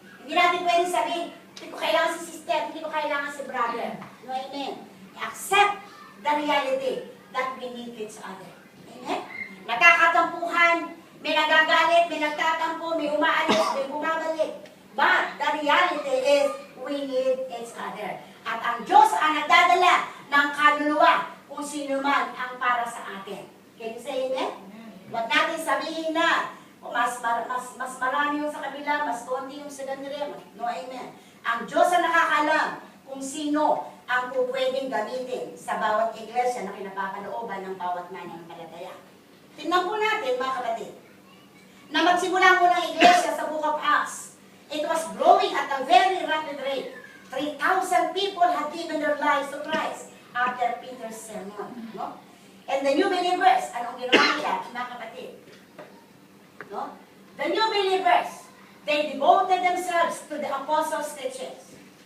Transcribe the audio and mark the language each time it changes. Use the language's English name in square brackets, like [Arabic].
[Filipino] Hindi natin pwedeng sabihin, hindi ko kailangan si sister, hindi ko kailangan si brother. No, amen. [English] Accept the reality that we need each other. Amen? [Filipino] Nakakatampuhan, may nagagalit, may nagtatampo, may umaalis, may bumabalik. [English] But the reality is we need each other. [Filipino] At ang Diyos ang nagdadala ng kaluluwa kung sino man ang para sa atin. Can you say amen? Huwag natin sabihin na mas marami yung sa kabila, mas konti yung sa ganire. No, amen. Ang Diyos ang nakakalam kung sino ang pwedeng gamitin sa bawat iglesia na kinapakalooban ng bawat mananampalataya. Tingnan po natin, mga kapatid, na magsimula po ng iglesia sa Book of Acts. [English] It was growing at a very rapid rate. 3,000 people had given their lives to Christ after Peter's sermon. No? [Filipino] And the new believers, anong ginawa nila, mga kapatid? No? [English] The new believers, they devoted themselves to the apostles' teachings.